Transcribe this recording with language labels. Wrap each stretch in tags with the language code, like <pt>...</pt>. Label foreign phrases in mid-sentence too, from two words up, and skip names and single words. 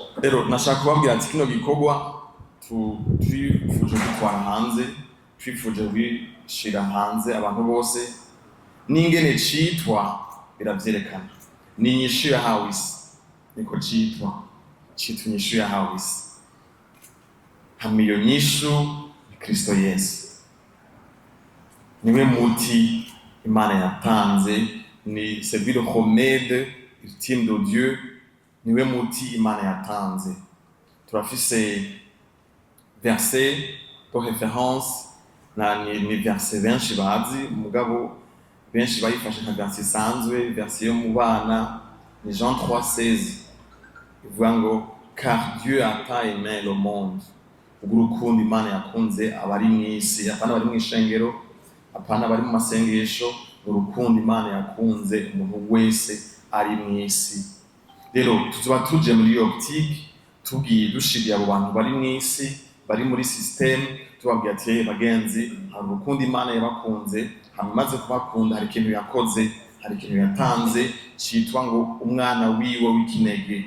<rn>Rero nashaka kubabwira ati kino gikorwa twifuje gutwara hanze, twifuje kubishira hanze abantu bose, n'ingene citwa biravyerekana. Ni inyishu yahawe isi, niko citwa inyishu yahawe isi. Hama iyo nyishu Kristo Yesu niwe muti Imana yatanze, ni</rn> <fr>c'est le remède ultime de Dieu,</fr> <rn>niwe muti Imana yatanze. Turafise</rn> <fr>verset de référence</fr> <rn>ni verset benshi bazi, mugabo benshi bayifashe nka verset sanzwe, verset yo mu bana ni Jean 3:16 ivuga ngo</rn> <fr>car Dieu a tant aimé le monde.</fr> <rn>Urukundo Imana yakunze abari mw'isi, apana bari mw'ishengero, apana bari mu masengesho, urukundo Imana yakunze umuntu wese ari mw'isi. Rero tuzoba tuje muri optique tugiye dushiriye abo bantu bari mw'isi, bari muri system, tubabwira ati bagenzi, hari urukundo Imana yabakunze, hamaze kubakunda hari ikintu yakoze, hari ikintu yatanze citwa ngo umwana wiwe w'ikinege.</rn>